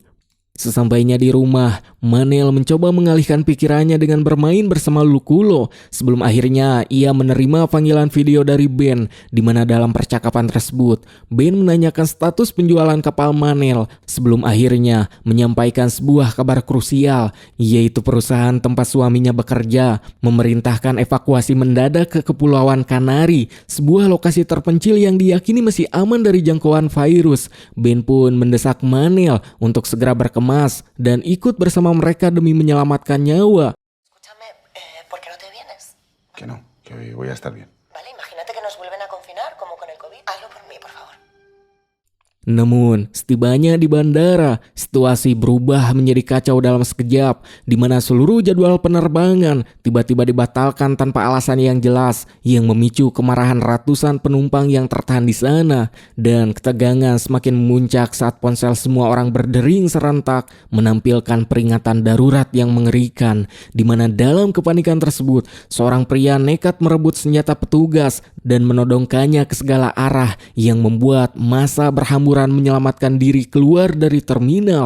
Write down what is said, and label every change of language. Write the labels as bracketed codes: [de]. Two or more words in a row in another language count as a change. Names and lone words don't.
[id] Sesampainya di rumah, Manel mencoba mengalihkan pikirannya dengan bermain bersama Luculo sebelum akhirnya ia menerima panggilan video dari Ben, di mana dalam percakapan tersebut Ben menanyakan status penjualan kapal Manel sebelum akhirnya menyampaikan sebuah kabar krusial, yaitu perusahaan tempat suaminya bekerja memerintahkan evakuasi mendadak ke Kepulauan Kanari, sebuah lokasi terpencil yang diyakini masih aman dari jangkauan virus. Ben pun mendesak Manel untuk segera berkemas dan ikut bersama mereka demi menyelamatkan nyawa. [es] Escúchame, ¿por qué no te vienes? Que no, que voy a estar bien. Vale, imagínate que nos vuelven a confinar, como con el COVID. Hazlo por mí, por favor. [id] Namun, setibanya di bandara, situasi berubah menjadi kacau dalam sekejap, di mana seluruh jadwal penerbangan tiba-tiba dibatalkan tanpa alasan yang jelas, yang memicu kemarahan ratusan penumpang yang tertahan di sana. Dan ketegangan semakin memuncak saat ponsel semua orang berdering serentak menampilkan peringatan darurat yang mengerikan, di mana dalam kepanikan tersebut, seorang pria nekat merebut senjata petugas dan menodongkannya ke segala arah, yang membuat massa berhamburan menyelamatkan diri keluar dari terminal.